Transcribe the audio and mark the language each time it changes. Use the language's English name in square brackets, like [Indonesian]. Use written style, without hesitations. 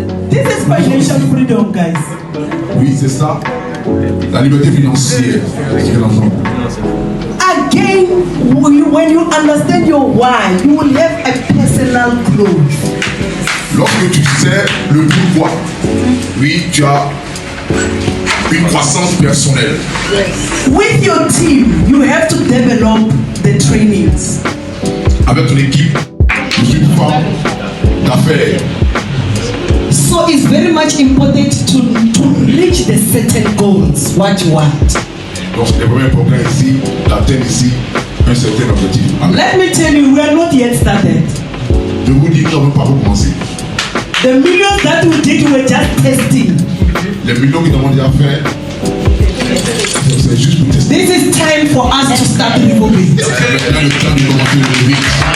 [English] This is financial freedom, guys. [French] Oui, c'est ça. La liberté financière. C'est que l'argent. [English] Again, when you understand your why, you will have a personal growth. [French] Lorsque tu sais le pourquoi, oui, tu as une croissance personnelle. [English] With your team, you have to develop the trainings. [French] Avec ton équipe, je suis une femme d'affaires. [English] So it's very much important to reach the certain goals, what you want. [French] Donc, c'est le premier problème ici, d'atteindre ici un certain objectif. [English] Amen. Let me tell you, we are not yet started. [French] Je vous dis que nous n'avons pas recommencé. [English] The millions that we did were just testing. [French] Les millions que nous avons déjà fait, c'est juste pour tester. [English] This is time for us to start Rehoboth. [French] C'est maintenant le temps de commencer le vite.